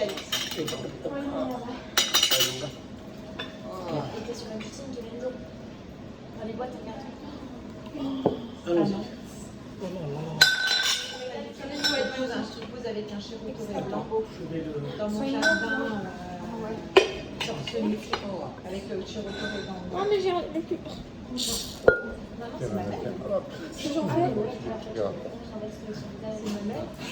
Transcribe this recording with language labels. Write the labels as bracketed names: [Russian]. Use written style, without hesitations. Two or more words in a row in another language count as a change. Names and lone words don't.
[French] Il était sur un shooting de Lendo. Dans les boîtes en carton. Allons-y. [Thai] โอ้โห [French] Je te pose avec un chirotoré blanc Je vais le... dans mon jardin. Sur ce avec le chirotoré blanc. [Thai] อ๋อไม่ใช่ได้ผิด [French] Non, non, c'est ma mère. C'est toujours fait. Regarde. C'est ma mère.